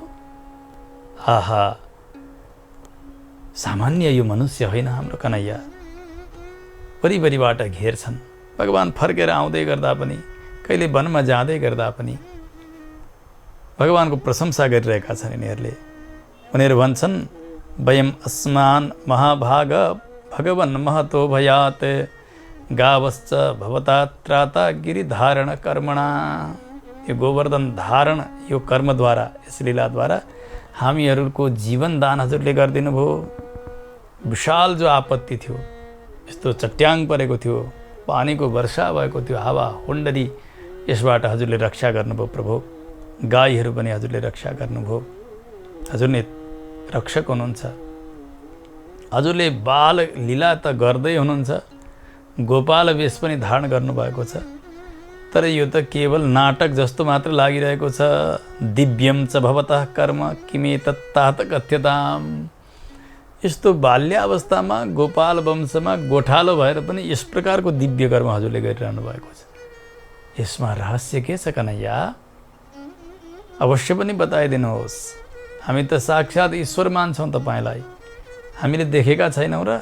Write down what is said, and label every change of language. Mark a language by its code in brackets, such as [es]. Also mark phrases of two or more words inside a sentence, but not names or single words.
[ne] आहा, सामान्य यो मनुष्य होइन हाम्रो कन्हैया। परिपरिबाट घेर्छन्। भगवान फर्केर आउँदै गर्दा पनि, कहिले वनमा जाँदै गर्दा पनि भगवानको प्रशंसा गरिरहेका छन् यिनीहरूले। उनीहरू भन्छन्, [sa] वयम अस्मान महाभाग भगवन् महतो भयात् गावश्च भवता त्राता गिरिधारण कर्मणा। [ne] यो गोवर्धन धारण यो कर्मद्वारा, यस लीलाद्वारा हामीहरूको जीवन दान हजुरले गरिदिनु भयो। विशाल जो आपत्ति थियो, यस्तो चट्याङ परेको थियो, पानीको वर्षा भएको थियो, हावा हुन्डरी, यसबाट हजुरले रक्षा गर्नुभयो प्रभु। गाईहरू पनि हजुरले रक्षा गर्नुभयो। हजुर नै रक्षक हुनुहुन्छ। हजुरले बाल लीला त गर्दै हुनुहुन्छ, गोपाल वेश पनि धारण गर्नुभएको छ। तर यो त केवल नाटक जस्तो मात्र लागिरहेको छ। [sa] दिव्यम च भवतः कर्म किमेतत्तात कथ्यताम। [ne] यस्तो बाल्यावस्थामा गोपाल वंशमा गोठालो भएर पनि यस प्रकारको दिव्य कर्म हजुरले गरिरहनु भएको छ। यसमा रहस्य के छ कन्हैया? अवश्य पनि बताइदिनुहोस्। हामी त साक्षात् ईश्वर मान्छौँ तपाईँलाई, हामीले देखेका छैनौँ र?